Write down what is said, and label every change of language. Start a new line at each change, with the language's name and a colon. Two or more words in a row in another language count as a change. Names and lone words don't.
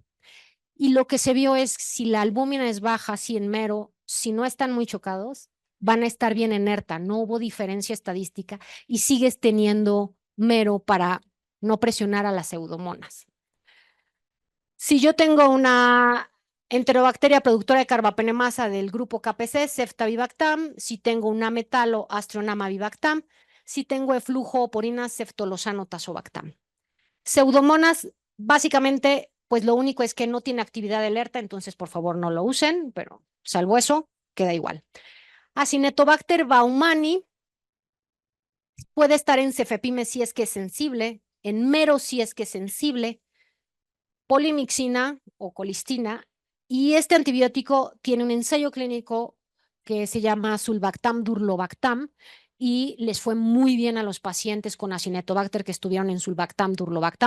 Spanish: Y lo que se vio es si la albúmina es baja, si en mero, si no están muy chocados, van a estar bien en ERTA, no hubo diferencia estadística y sigues teniendo mero para no presionar a las pseudomonas. Si yo tengo una enterobacteria productora de carbapenemasa del grupo KPC, ceftavibactam, si tengo una metalo, astronamavibactam, si tengo eflujo porina, ceftolosano, tazobactam. Pseudomonas, básicamente, pues lo único es que no tiene actividad alerta, entonces por favor no lo usen, pero salvo eso, queda igual. Acinetobacter baumani puede estar en cefepime si es que es sensible, en mero si es que es sensible, polimixina o colistina, y este antibiótico tiene un ensayo clínico que se llama sulbactam durlobactam y les fue muy bien a los pacientes con Acinetobacter que estuvieron en sulbactam durlobactam.